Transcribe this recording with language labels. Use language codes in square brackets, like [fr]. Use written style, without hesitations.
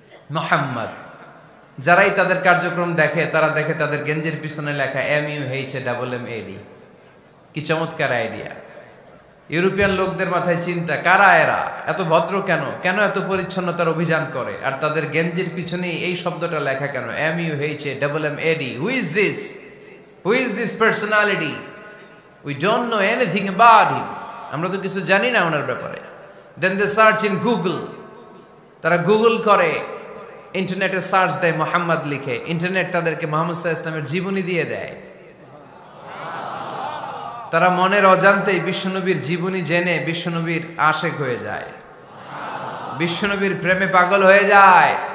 [bn] মুহাম্মদ। যারাই তাদের কার্যক্রম দেখে তারা দেখে তাদের গেঞ্জির পিছনে লেখা MUHAMMAD। কি চমৎকার আইডিয়া! ইউরোপিয়ান লোকদের মাথায় চিন্তা, কারা এরা, এত ভদ্র কেন, কেন এত পরিচ্ছন্নতার অভিযান করে, আর তাদের গেঞ্জির পিছনে এই শব্দটা লেখা কেন, MUHAMMAD? [en] Who is this? Who is this personality? We don't know anything about him. [bn] আমরা তো কিছু জানি না ওনার ব্যাপারে। [en] Then they search in Google. [bn] তারা গুগল করে, ইন্টারনেটে সার্চ দেয়, মুহাম্মদ লিখে, ইন্টারনেট তাদেরকে মুহাম্মদ সাল্লাল্লাহু আলাইহি ওয়াসাল্লামের জীবনী দিয়ে দেয়। তারা মনের অজান্তেই বিশ্বনবীর জীবনী জেনে বিশ্বনবীর আশেক হয়ে যায়, বিশ্বনবীর প্রেমে পাগল হয়ে যায়।